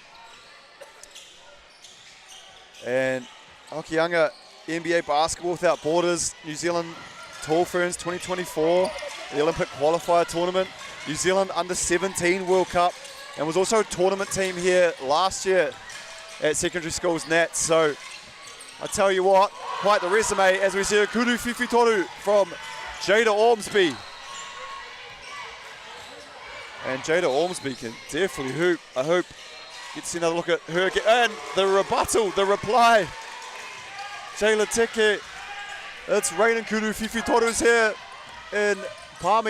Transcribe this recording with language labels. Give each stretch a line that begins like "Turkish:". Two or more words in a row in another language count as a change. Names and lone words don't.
English: And Hokianga, NBA Basketball Without Borders, New Zealand Tall Ferns 2024, the Olympic qualifier tournament, New Zealand Under-17 World Cup, and was also a tournament team here last year at secondary schools Nats. So I tell you what, quite the resume as we see a
Māori: kuru whiwhi toru
English: from Jada Ormsby. And Jada Ormsby can definitely hoop. I hope you get to see another look at her again. And the rebuttal, the reply. Jayla Teke, it's raining
Māori: kuru whiwhi torus
English: here in Palmy.